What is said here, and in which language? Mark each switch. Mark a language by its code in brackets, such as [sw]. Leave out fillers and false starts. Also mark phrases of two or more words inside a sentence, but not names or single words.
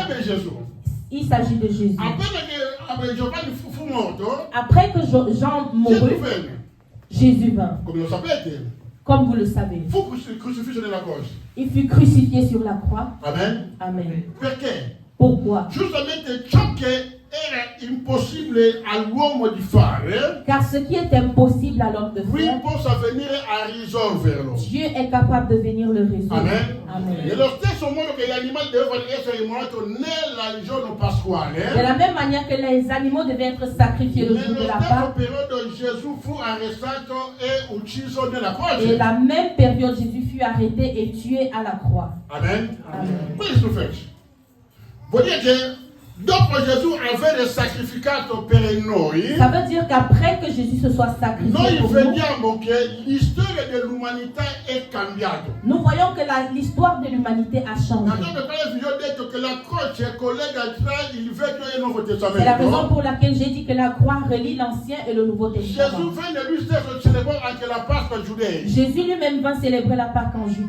[fr] Il s'agit de Jésus. Après que Jean mourut, Jésus vint. Comme vous le savez. Il fut crucifié sur la croix. Amen. Amen. Pourquoi? [it] Era impossibile all'uomo di fare. [fr] Car ce qui est impossible à l'homme de faire, Dieu est capable de venir le résoudre. Amen. Amen. De la même manière que les animaux devaient être sacrifiés le jour de la Pâque. Et la même période, Jésus fut arrêté et tué à la croix. Amen. Amen. [it] Dopo Gesù avere sacrificato per noi, [fr] ça veut dire qu'après que Jésus se soit sacrifié pour [it] vediamo che l'storia dell'umanità è cambiata. [fr] Nous voyons que l'histoire de l'humanité a changé. C'est la raison pour laquelle j'ai dit que la croix relie l'Ancien et le Nouveau Testament. Jésus lui-même va célébrer la Pâque en Judée.